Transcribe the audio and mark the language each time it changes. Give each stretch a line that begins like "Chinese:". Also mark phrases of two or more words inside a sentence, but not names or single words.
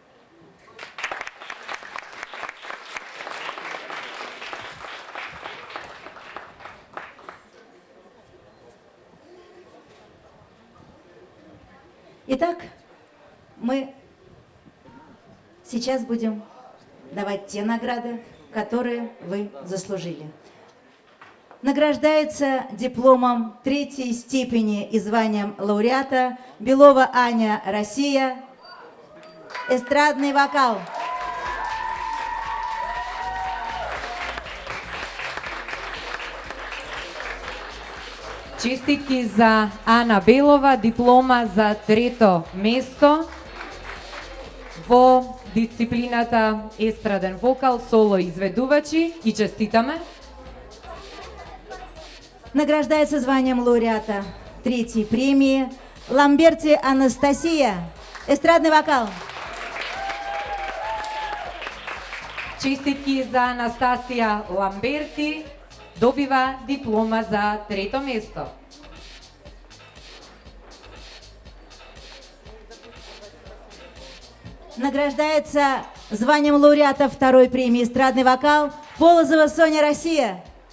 Russian: Итак, мы сейчас будем давать те награды, которые вы заслужили. Награждается дипломом 3-й степени и званием лауреата Белова Аня, Россия, эстрадный вокал.
Macedonian: Честитки за Ана Белова, диплома за 3-то место во дисциплината естраден вокал, соло изведувачи, и честитаме.
Russian: Награждается званием лауреата 3-й премии Ламберти Анастасия, эстрадный вокал.
Macedonian: Честитки за Анастасија Ламберти, добива диплома за 3-то место.
Russian: награждается званием лауреата второй премии «Эстрадный вокал» Полозова Соня, Россия.